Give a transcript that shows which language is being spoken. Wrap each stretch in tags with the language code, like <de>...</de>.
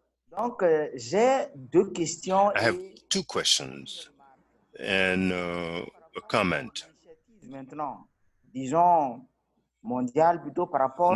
<fr>Donc, j'ai deux questions.</fr> <en>I have two questions and a comment.</en> <fr>Maintenant, disons mondial plutôt par rapport</fr>